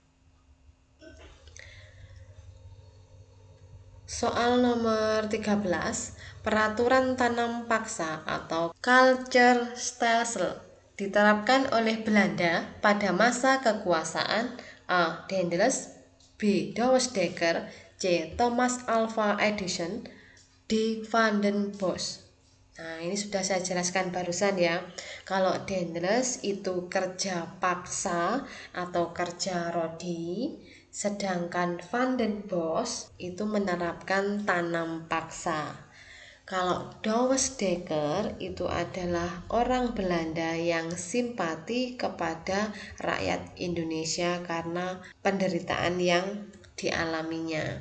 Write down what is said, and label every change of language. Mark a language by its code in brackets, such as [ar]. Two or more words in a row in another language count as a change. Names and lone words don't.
[id] Soal nomor 13, peraturan tanam paksa atau Cultuurstelsel diterapkan oleh Belanda pada masa kekuasaan A. Daendels, B. Douwe Dekker, C. Thomas Alva Edison, D. Van den Bosch. Nah, ini sudah saya jelaskan barusan ya. Kalau Daendels itu kerja paksa atau kerja rodi, sedangkan Van den Bosch itu menerapkan tanam paksa. Kalau Douwe Dekker itu adalah orang Belanda yang simpati kepada rakyat Indonesia karena penderitaan yang dialaminya.